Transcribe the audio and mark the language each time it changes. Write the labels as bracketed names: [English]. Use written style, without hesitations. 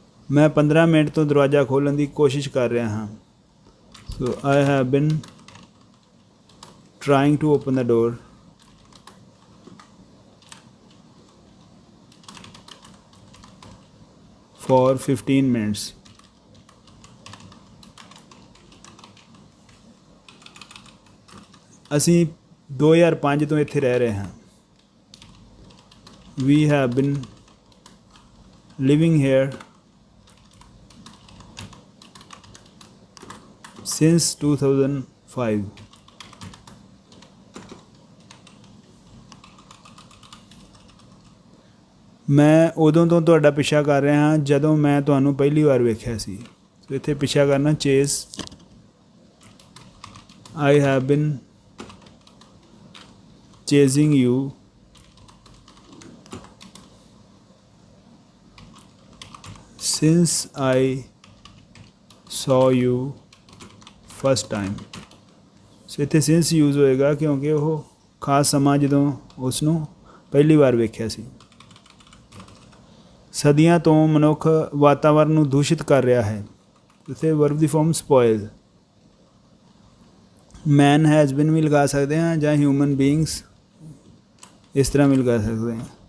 [Punjabi] ਮੈਂ 15 ਮਿੰਟ ਤੋਂ ਦਰਵਾਜ਼ਾ ਖੋਲ੍ਹਣ ਦੀ ਕੋਸ਼ਿਸ਼ ਕਰ ਰਿਹਾ ਹਾਂ। [English] so I have been trying to open the door for 15 minutes। [Punjabi] ਅਸੀਂ 2005 ਤੋਂ ਇੱਥੇ ਰਹਿ ਰਹੇ ਹਾਂ। [English] we have been living here since 2005। [Punjabi] ਮੈਂ ਉਦੋਂ ਤੋਂ ਤੁਹਾਡਾ ਪਿੱਛਾ ਕਰ ਰਿਹਾ ਹਾਂ ਜਦੋਂ ਮੈਂ ਤੁਹਾਨੂੰ ਪਹਿਲੀ ਵਾਰ ਵੇਖਿਆ ਸੀ। ਸੋ ਇੱਥੇ ਪਿੱਛਾ ਕਰਨਾ chess. [English] I have been chasing you since I saw you first time। [Punjabi] ਸੋ ਇੱਥੇ since ਯੂਜ਼ ਹੋਏਗਾ ਕਿਉਂਕਿ ਉਹ ਖਾਸ ਸਮਾਂ ਜਦੋਂ ਉਸ ਨੂੰ ਪਹਿਲੀ ਵਾਰ ਵੇਖਿਆ ਸੀ। ਸਦੀਆਂ ਤੋਂ ਮਨੁੱਖ ਵਾਤਾਵਰਨ ਨੂੰ ਦੂਸ਼ਿਤ ਕਰ ਰਿਹਾ ਹੈ। ਇੱਥੇ verb ਦੀ farm spoil. [English] man has been [Punjabi] ਵੀ ਲਗਾ ਸਕਦੇ ਹਾਂ ਜਾਂ ਹਿਊਮਨ ਬੀਇੰਗਸ ਇਸ ਤਰ੍ਹਾਂ ਵੀ ਲਗਾ ਸਕਦੇ ਹਾਂ।